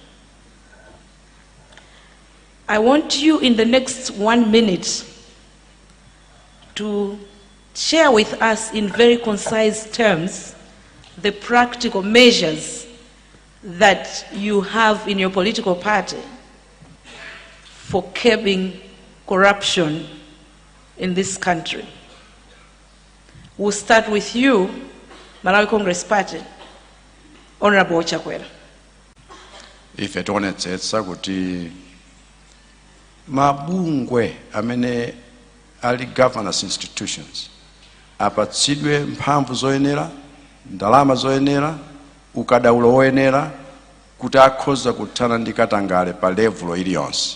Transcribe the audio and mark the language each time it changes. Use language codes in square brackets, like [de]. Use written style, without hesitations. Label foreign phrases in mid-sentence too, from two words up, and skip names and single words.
[en] I want you in the next 1 minute to share with us in very concise terms the practical measures that you have in your political party for curbing corruption in this country. We'll start with you, Malawi Congress Party, Honorable Chakwera. [ny] Ife tionetsetsa kuti mabungwe amene ali [en] governance institutions [ny] apatsidwe mphamvu zoyenera, ndalama zoyenera, ukadaulo woyenera kuti akhoza kuthana ndi katangale pa level iliyonse.